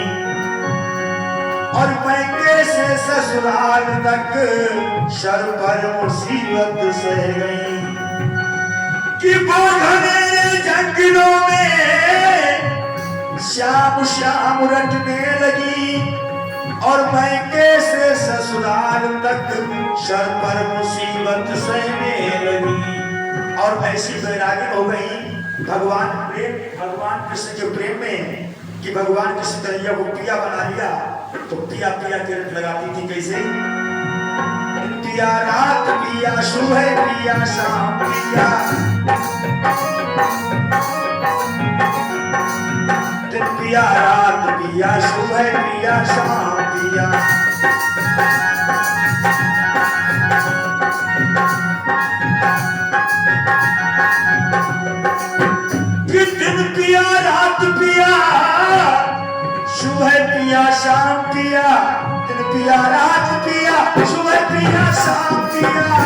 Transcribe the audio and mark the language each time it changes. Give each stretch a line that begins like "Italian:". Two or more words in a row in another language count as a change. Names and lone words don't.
Hindi: और पैके से ससुराल तक सर पर मुसीबत सह गई कि वो घने जंगलों में शाम शाम रटने लगी और पैके से ससुराल तक सर पर मुसीबत सहने लगी। और ऐसी बैरागी हो गई भगवान कृष्ण के प्रेम में कि भगवान कृष्ण कन्हैया को पिया बना लिया। तो पिया पिया के रट लगाती थी कैसे, पिया रात पिया सुबह पिया शाम पिया, दिन पिया रात पिया सुबह पिया शाम पिया। दिन पिया रात पिया सुबह पिया शाम पिया, दिन पिया रात पिया सुबह पिया शाम पिया।